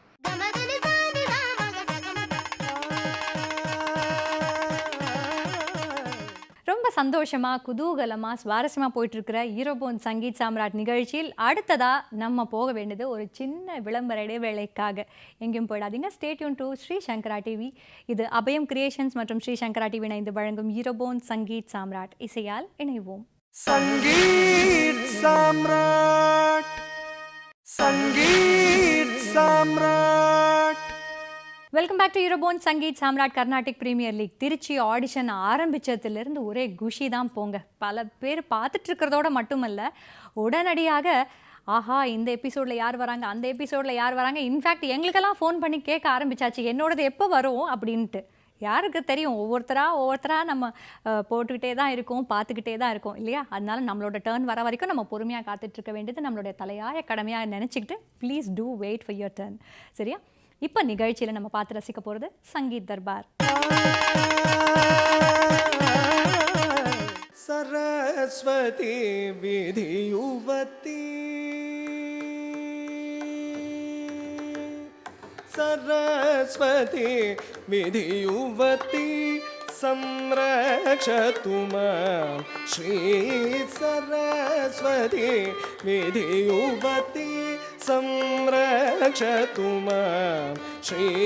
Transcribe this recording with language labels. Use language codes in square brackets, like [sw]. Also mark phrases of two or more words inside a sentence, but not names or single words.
[ta] ரொம்ப சந்தோஷமாக குதூகலமாக சுவாரஸ்யமாக போயிட்டுருக்கிற ஈரோபோன் சங்கீத் சாம்ராட் நிகழ்ச்சியில் அடுத்ததாக நம்ம போக வேண்டியது ஒரு சின்ன விளம்பர இடைவேளைக்காக. எங்கேயும் போயிடாதீங்க. [en] stay tune to [ta] ஸ்ரீ சங்கரா டிவி. இது அபயம் கிரியேஷன்ஸ் மற்றும் ஸ்ரீ சங்கரா டிவி இணைந்து வழங்கும் ஈரோபோன் சங்கீத் சாம்ராட். இசையால் இணைவோம். संगीत सम्राट, संगीत सम्राट. [en] welcome back to [ta] ஈரோபோன் சங்கீத் சாம்ராட் கர்நாடிக் பிரீமியர் லீக். திருச்சி ஆடிஷன் ஆரம்பித்ததுலேருந்து ஒரே குஷி தான் போங்க. பல பேர் பார்த்துட்ருக்கிறதோட மட்டுமல்ல, உடனடியாக ஆஹா இந்த எபிசோடில் யார் வராங்க, அந்த எபிசோடில் யார் வராங்க, இன்ஃபேக்ட் எங்களுக்கெல்லாம் ஃபோன் பண்ணி கேட்க ஆரம்பிச்சாச்சு என்னோடது எப்போ வரும் அப்படின்ட்டு. யாருக்கு தெரியும், ஒவ்வொருத்தராக நம்ம போட்டுக்கிட்டே தான் இருக்கோம், பார்த்துக்கிட்டே தான் இருக்கோம் இல்லையா? அதனால நம்மளோட டர்ன் வர வரைக்கும் நம்ம பொறுமையாக காத்துட்ருக்க வேண்டியது நம்மளுடைய தலையாய கடமையாக நினச்சிக்கிட்டு [en] please do wait for your turn. [ta] சரியா? இப்போ நிகழ்ச்சியில் நம்ம பார்த்து ரசிக்க போகிறது சங்கீத் தர்பார். [sa] सरस्वती विधियुवती, सरस्वती विधियुवती, संरक्षतु मां श्री सरस्वती विधियुवती संरक्षतु मां श्री